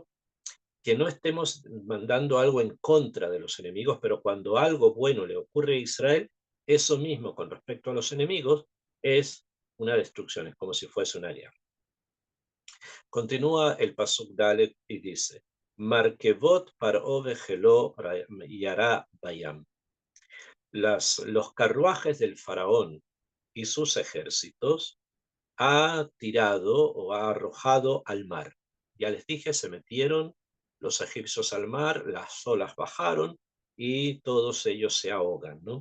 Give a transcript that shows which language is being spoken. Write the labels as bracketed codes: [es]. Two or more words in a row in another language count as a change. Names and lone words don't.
[es] Incluso que no estemos mandando algo en contra de los enemigos, pero cuando algo bueno le ocurre a Israel, eso mismo con respecto a los enemigos es una destrucción, es como si fuese una guerra. Continúa el [he] פסוק ד [es] y dice, [he] מרכבת פרעה וחילו ירה בים. [es] Los carruajes del faraón y sus ejércitos ha tirado o ha arrojado al mar. Ya les dije, se metieron los egipcios al mar, las olas bajaron y todos ellos se ahogan, ¿no?